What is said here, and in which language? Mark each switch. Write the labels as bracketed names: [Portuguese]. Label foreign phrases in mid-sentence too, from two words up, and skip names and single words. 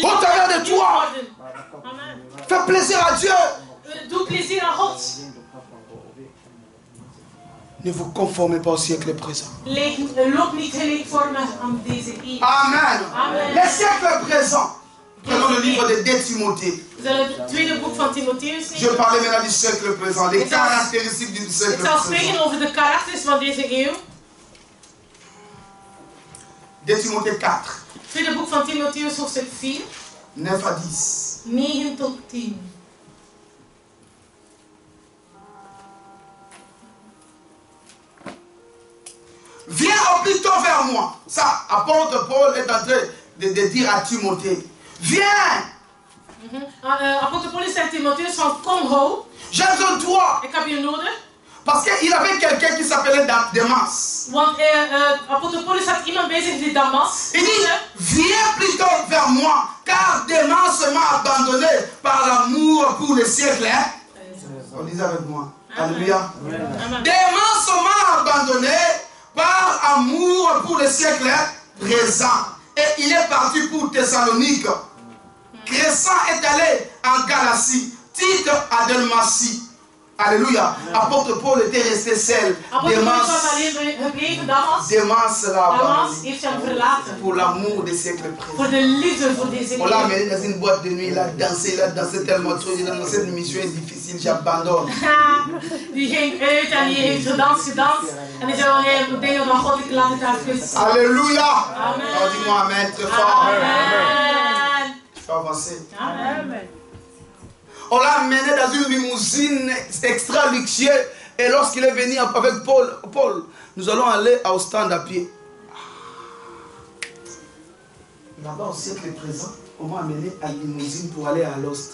[French] Au travers de [Dutch] leven [French] toi. [Dutch] worden. Amen. [French] Fais plaisir à Dieu. [Dutch] Doe plezier aan God. [French] Ne vous conformez pas au siècle présent. [Dutch] Loop niet gelijkvormig aan deze eeuw. [French] Amen. Amen. Le siècle présent Prenons le livre de 2 Timothée. [Dutch] We zullen het tweede boek van Timotheus [French] Je [Dutch] nemen. [French] parlais maintenant du siècle présent, les caractéristiques du siècle [Dutch] Ik zal [French] présent. [Dutch] spreken over de karakters van deze eeuw. [French] 2 Timothée 4, [Dutch] Tweede boek van Timotheus, hoofdstuk 4, [French] 9 à 10. [Dutch] 9 tot 10. [French] Viens au plus tôt vers moi. Ça, apôtre Paul est en train de dire à Timothée. Viens, [Dutch] Apostel Paulus zegt Timotheus van kom ho, [French] j'ai besoin de toi. [Dutch] ik heb je nodig. [French] Parce qu'il avait quelqu'un qui s'appelait Demas. [Dutch] Want Apostel Paulus had iemand bij zich die Damas. [French] Il dit, viens plutôt vers moi, car Demas m'a abandonné par l'amour pour le siècle. Hein? On disait avec moi. Alléluia. Demas m'a abandonné par amour pour le siècle présent. Et il est parti pour Thessalonique. Crescent est allé en Galatie. Tite à Dalmatie. Alléluia. Apôtre Paul était resté seul. Demas l'a abandonné pour l'amour des siècles présents. On l'a amené dans une boîte de nuit. Il a dansé tellement trop. Il a dit, cette mission est difficile, j'abandonne. [Dutch] Die ging uit en die heeft gedanst. En die zei, wanneer dingen van God, ik laat het even. [French] Alléluia. Amen. Oh, dis-moi amen très fort. Amen. Je vais avancer. Amen. On l'a amené dans une limousine extra luxueuse. Et lorsqu'il est venu avec Paul, nous allons aller au stand à pied. Là-bas au siècle présent, on m'a amené à la limousine pour aller à l'Ost.